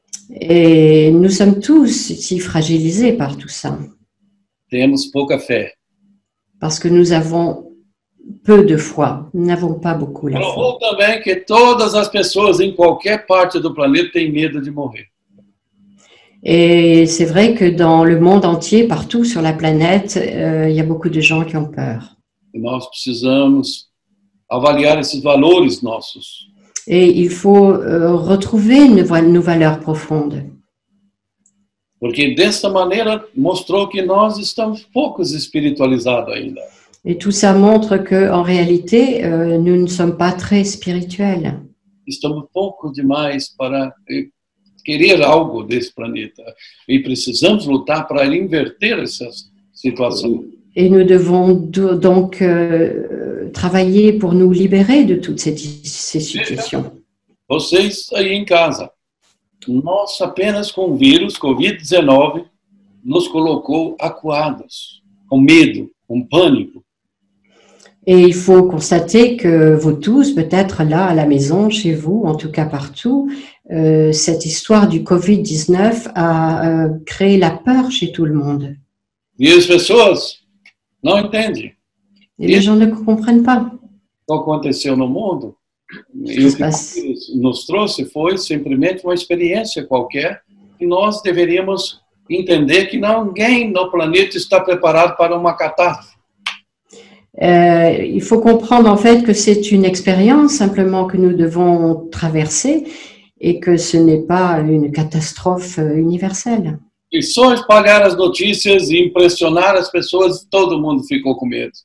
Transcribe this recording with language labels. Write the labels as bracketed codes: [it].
[fr] Et nous sommes tous si fragilisés par tout ça. [pt] Temos pouca fé. [fr] Parce que nous avons peu de foi. Nous n'avons pas beaucoup la foi. [pt] Provou também que todas as pessoas em qualquer parte do planeta têm medo de morrer. [fr] Et c'est vrai que dans le monde entier, partout sur la planète, il y a beaucoup de gens qui ont peur. [pt] E nós precisamos avaliar esses valores nossos. [fr] Et il faut retrouver nos valeurs profondes. [pt] Porque dessa maneira mostrou que nós estamos poucos espiritualizados ainda. [fr] Et tout ça montre qu'en réalité, nous ne sommes pas très spirituels. [pt] Estamos poucos demais para querer algo desse planeta. E precisamos lutar para inverter essa situação. [fr] Et nous devons donc travailler pour nous libérer de toutes ces situations. [pt] Vocês aí em casa, nós apenas com o vírus Covid-19 nos colocou acuados, com medo, com pânico. [fr] Et il faut constater que vous tous, peut-être là à la maison, chez vous, en tout cas partout, cette histoire du Covid-19 a créé la peur chez tout le monde. [pt] E as pessoas não entendem. [fr] Et les gens ne comprennent pas. [pt] O que aconteceu no mundo, e o que nos trouxe foi simplesmente uma experiência qualquer, e nós deveríamos entender que ninguém no planeta está preparado para uma catástrofe. [fr] Il faut comprendre en fait que c'est une expérience simplement que nous devons traverser et que ce n'est pas une catastrophe universelle. [pt] E só espalhar as notícias e impressionar as pessoas, todo mundo ficou com medo.